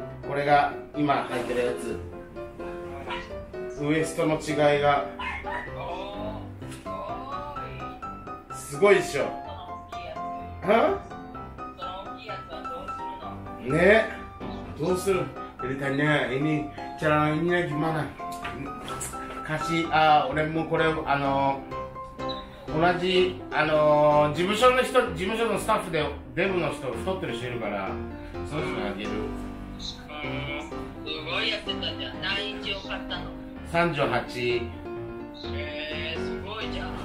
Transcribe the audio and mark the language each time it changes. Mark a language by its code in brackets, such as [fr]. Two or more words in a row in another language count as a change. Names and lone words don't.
[ja] これが今履いてるやつ。ウエストの違いがすごいでしょ。ね、どうする [id] Ceritanya ini cara ininya gimana? [ja] Kasih 俺もこれ同じ事務所のスタッフでデブの人太ってる人いるからその人にあげる。すごいやってたじゃん。何インチを買ったの？38。すごいじゃん。